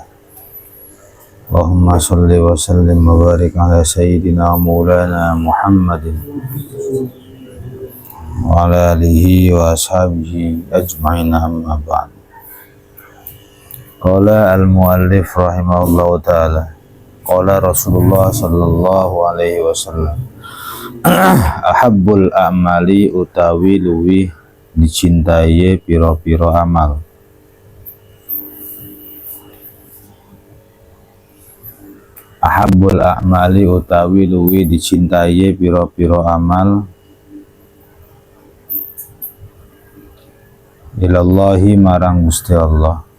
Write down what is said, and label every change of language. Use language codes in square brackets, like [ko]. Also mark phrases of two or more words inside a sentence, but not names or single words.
[ar] اللهم صل وسلم وبارك على سيدنا مولانا محمد وعلى آله وأصحابه أجمعين أما بعد. قال المؤلف رحمه الله تعالى قال رسول الله صلى الله عليه وسلم أحب الأعمال [jv] utawi luwih dicintai piro-piro amal. [ar] أحب الأعمال [jv] utawi luwih dicintai piro-piro amal ilallahi marang Gusti Allah.